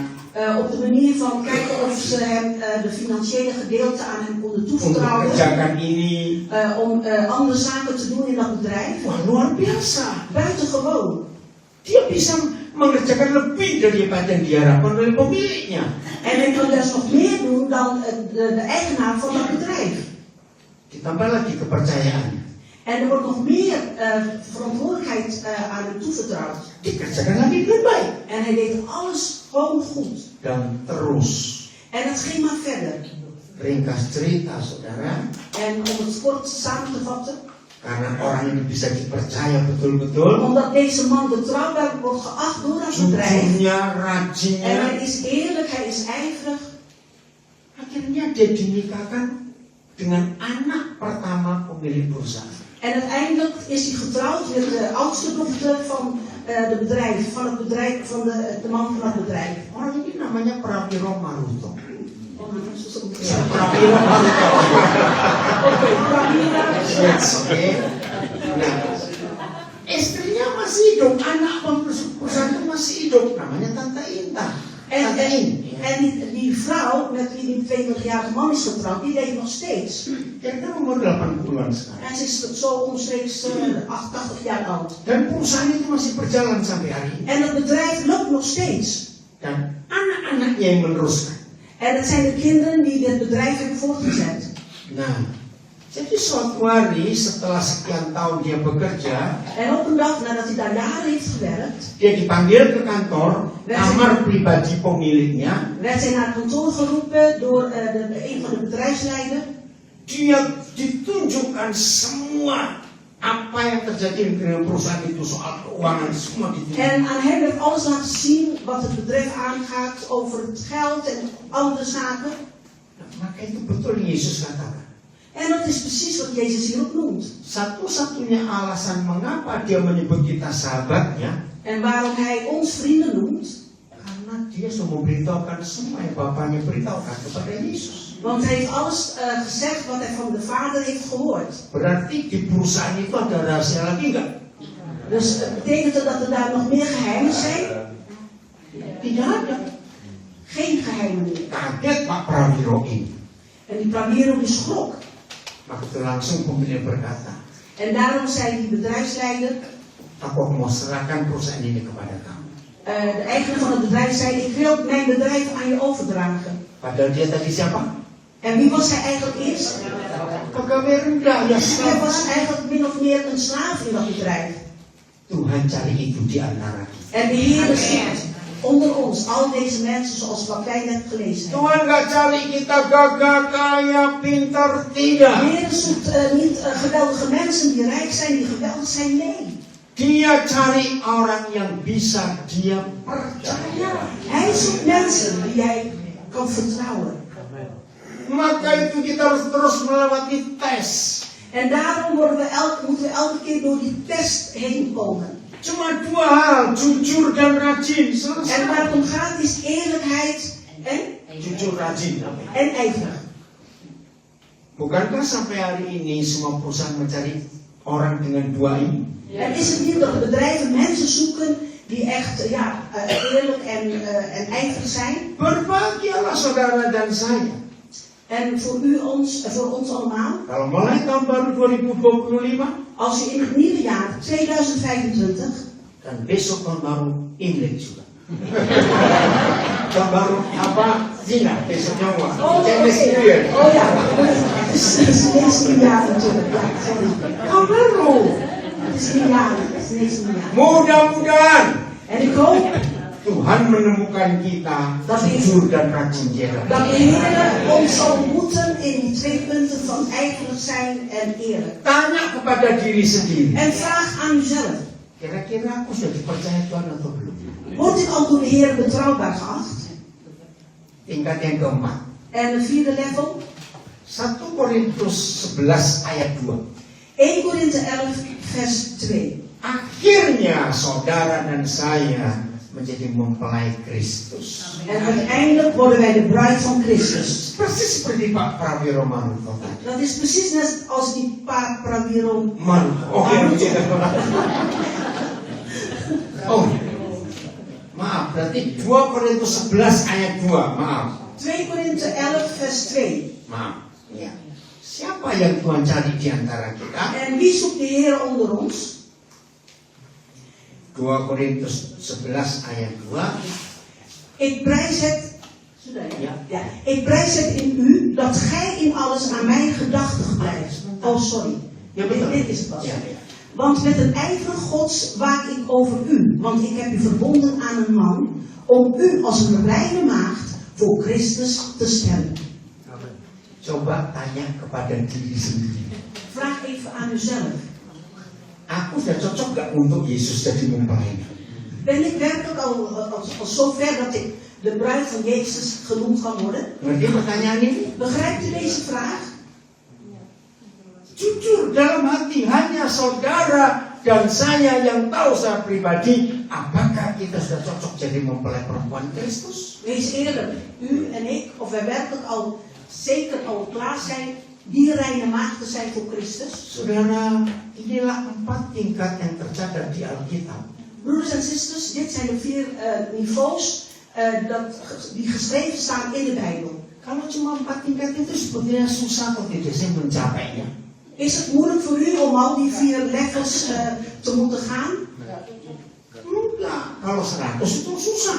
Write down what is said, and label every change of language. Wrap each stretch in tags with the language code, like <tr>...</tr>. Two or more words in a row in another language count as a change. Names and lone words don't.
<nl>Op de manier van kijken of ze hem de financiële gedeelte aan hem konden untuk toevertrouwen.</nl> <id>mengerjakan ini.</id> <nl>Om andere zaken te doen in dat bedrijf.</nl> <id>Wah, luar biasa.</id> <nl>Buitengewoon.</nl> <id>Dia bisa mengerjakan lebih daripada yang diharapkan oleh pemiliknya.</id> <nl>En hij kan dus nog meer doen dan de eigenaar van dat bedrijf.</nl> <id>Ditambah lagi kepercayaannya.</id> <nl>En er wordt nog meer verantwoordelijkheid aan hem toevertrouwd.</nl> <id>Dikerjakan lagi dengan baik.</id> <nl>En hij deed alles gewoon goed.</nl> <id>Dan terus.</id> <nl>En het ging maar verder.</nl> <id>Ringkas cerita, saudara.</id> <nl>En om het kort samen te vatten.</nl> <id>Karena orang ini bisa dipercaya betul-betul.</id> <nl>Omdat deze man betrouwbaar wordt geacht door dat bedrijf.</nl> <id>Jujurnya, En rajinnya.</id> <nl>hij is eerlijk, hij is ijverig.</nl> <id>Akhirnya dia dinikahkan dengan anak pertama pemilik perusahaan.</id> <nl>En uiteindelijk is hij getrouwd met de oudste dochter van het bedrijf, van de man van het bedrijf.</nl> <id>Orang ini namanya Prawiro Maruto. Prawiro Maruto. Oké, Prawiro. Oke. Nah, istrinya masih hidup, anak perusahaan itu masih hidup, namanya Tante Inta. Tante In.</id> <nl>En die vrouw met wie die 22-jarige man is getrouwd, die leeft nog steeds.</nl> <id>Kira-kira umur 80-an sekarang.</id> <nl>En ze is zo omstreeks 88 jaar oud.</nl> <id>Dan perusahaan itu masih berjalan sampai hari ini.</id> <nl>En het bedrijf loopt nog steeds.</nl> <id>Dan anak-anaknya yang meneruskan.</id> <nl>En het zijn de kinderen die dit bedrijf hebben voortgezet.</nl> <id>Nah, jadi suatu hari setelah sekian tahun dia bekerja,</id> <nl>En op een dag nadat hij daar jaren heeft gewerkt,</nl> <id>dia dipanggil ke kantor, kamar pribadi pemiliknya.</id> <nl>werd hij naar het kantoor geroepen door een van de bedrijfsleider.</nl> <id>Dia ditunjukkan semua apa yang terjadi dengan perusahaan itu, soal keuangan semua ditunjukkan.</id> <nl>En aan hem werd alles laten zien wat het bedrijf aangaat over het geld en andere zaken.</nl> <id>Nah, maka itu betul Yesus katakan.</id> <nl>En dat is precies wat Jezus hierop noemt.</nl> <id>Satu-satunya alasan mengapa dia menyebut kita sahabatnya,</id> <nl>En waarom hij ons vrienden noemt,</nl> <id>karena dia sudah memberitahukan semua yang Bapaknya beritahukan kepada Yesus.</id> <nl>want hij heeft alles gezegd wat hij van de Vader heeft gehoord.</nl> <id>Berarti di perusahaan itu ada rahasia lagi enggak?</id> <nl>Dus betekent het dat er daar nog meer geheimen zijn?</nl> <id>Tidak ada.</id> <nl>Geen geheimen meer.</nl> <id>Kaget Pak Prawiro ini.</id> <nl>En die Prawiro die schrok.</nl> <id>Maka itu langsung pemilik berkata,</id> <nl>En daarom zei die bedrijfsleider,</nl> <id>aku mau serahkan perusahaan ini kepada kamu.</id> <nl>de eigenaar van het bedrijf zei, ik wil mijn bedrijf aan je overdragen.</nl> <id>Padahal dia tadi siapa?</id> <nl>En wie was hij eigenlijk eerst?</nl> <id>Pegawai rendah, ya</id> <nl>Hij was slaaf. eigenlijk min of meer een slaaf in dat bedrijf.</nl> <id>Tuhan cari itu di antara kita.</id> <nl>En de Heer zoekt onder ons al deze mensen zoals wat wij net gelezen hebben.</nl> <id>Tuhan gak cari kita gagah, kaya, pintar, tidak.</id> <nl>De Heer zoekt niet geweldige mensen die rijk zijn, die geweldig zijn, nee.</nl> <id>Dia cari orang yang bisa dia percaya.</id> <nl>Hij zoekt mensen die hij kan vertrouwen.</nl> <id>Maka itu kita harus terus melewati tes.</id> <nl>En daarom moeten we elke keer door die test heen komen.</nl> <id>Cuma dua hal, jujur dan rajin. En Selesai.</id> <nl>waar het om gaat is eerlijkheid</nl> <id>Jujur rajin.</id> <nl>en ijverig.</nl> <id>Bukankah sampai hari ini semua perusahaan mencari orang dengan dua ini?</id> <nl>En is het niet dat de bedrijven mensen zoeken die echt eerlijk en ijverig zijn?</nl> <id>Berbahagialah saudara dan saya.</id> <nl>En voor ons allemaal,</nl> <id>Kalau mulai tahun baru 2025</id> <nl>als je in het nieuwe jaar 2025,</nl> <id>dan besok tahun baru Imlek juga. Tahun baru apa? Zina, besoknya wah.</id> <en>Chinese New Year.</en> <nl>Oh ja, het is Chinese nieuwjaar natuurlijk. Ja, sorry.</nl> <id>Tahun baru.</id> <nl>Het is nieuwjaar, het is Chinese nieuwjaar.</nl> <id>Mudah-mudahan</id> <nl>En ik hoop</nl> <id>Tuhan menemukan kita jujur dan rajin jaga.</id> <nl>dat de Heer ons zal ontmoeten in die twee punten van ijverig zijn en eerlijk.</nl> <id>Tanya kepada diri sendiri.</id> <nl>En vraag aan uzelf,</nl> <id>Kira-kira aku sudah dipercaya Tuhan atau belum?</id> <nl>wordt ik al door de Heer betrouwbaar geacht?</nl> <id>Tingkat yang keempat.</id> <nl>En het vierde level,</nl> <id>1 Korintus 11 ayat 2.</id> <nl>1 Korinthe 11 vers 2.</nl> <id>Akhirnya saudara dan saya menjadi mempelai Kristus.</id> <nl>En uiteindelijk worden wij de bruid van Christus.</nl> <id>Persis seperti Pak Prawiro Maruto tadi.</id> <nl>Dat is precies net als die Pak Prawiro.</nl> <id>Maruto. Oke, begitu. berarti 2 Korintus 11 ayat 2. Maaf.</id> <nl>2 Korinthe 11 vers 2.</nl> <id>Maaf. Ya. Siapa yang Tuhan cari di antara kita?</id> <nl>En wie zoekt de Heer onder ons?</nl> <id>2 Korintus 11 ayat 2.</id> <nl>Ik prijs het. Ja. Ja. Ik prijs het in u dat gij in alles aan mij gedachtig blijft. Oh, sorry.</nl> <id>Ja, betul.</id> <nl>Dit is het pas. Ja, ja. Want met een ijver Gods waak ik over u. Want ik heb u verbonden aan een man. Om u als een reine maagd voor Christus te stellen.</nl> <id>Coba tanya kepada diri sendiri.</id> <nl>Vraag even aan uzelf.</nl> <id>Aku sudah cocok gak untuk Yesus jadi mempelai?</id> <nl>Ben ik werkelijk al zover dat ik de bruid van Jezus genoemd kan worden?</nl> <id>Ngerti pertanyaan ini?</id> <nl>Begrijpt u deze vraag?</nl> <id>Jujur dalam hati, hanya saudara dan saya yang tahu secara pribadi apakah kita sudah cocok jadi mempelai perempuan Kristus.</id> <nl>Wees eerlijk, u en ik, of wij werkelijk al zeker al klaar zijn, die reine maagden zijn voor Christus.</nl> <id>Saudara, inilah 4 tingkat yang tercatat di Alkitab.</id> <nl>Broeders en zusters, dit zijn de 4 niveaus die geschreven staan in de Bijbel.</nl> <id>Kalau cuma 4 tingkat itu sepertinya susah kok tidak sih mencapainya.</id> <nl>Is het moeilijk voor u om al die 4 levels te moeten gaan?</nl> <id>Enggak, kalau 100 itu susah.</id>